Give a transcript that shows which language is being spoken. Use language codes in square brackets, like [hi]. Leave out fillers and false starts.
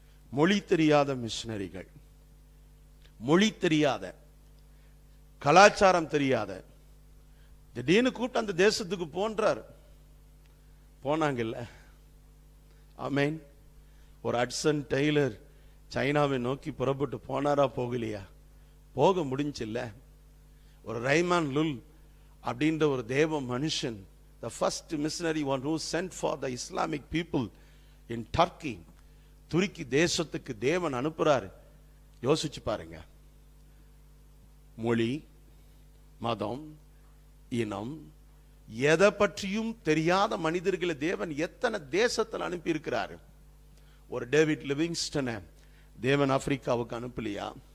[ta] மொழி தெரியாத மிஷனரிகள், மொழி தெரியாத, கலாச்சாரம் தெரியாத, திடீர்னு கூப்பிட்டு அந்த தேசத்துக்கு போன்றார். போனாங்கல்ல. ஆமென். ஒரு ஹட்சன் டெய்லர் சைனாவை நோக்கி புறப்பட்டு போனாரா, போகலையா? போக முடிஞ்சில்ல. ஒரு ரைமான் லுல் அப்படின்ற ஒரு தேவ மனுஷன், [en] the first missionary one who sent for the Islamic people in Turkey, [ta] துருக்கி தேசத்துக்கு தேவன் அனுப்புறாரு. யோசிச்சு பாருங்க. மொழி, மதம், இனம் எதை பற்றியும் தெரியாத மனிதர்களை தேவன் எத்தனை தேசத்தில் அனுப்பி இருக்கிறாரு. ஒரு டேவிட் லிவிங்ஸ்டனை தேவன் ஆப்பிரிக்காவுக்கு அனுப்பலையா?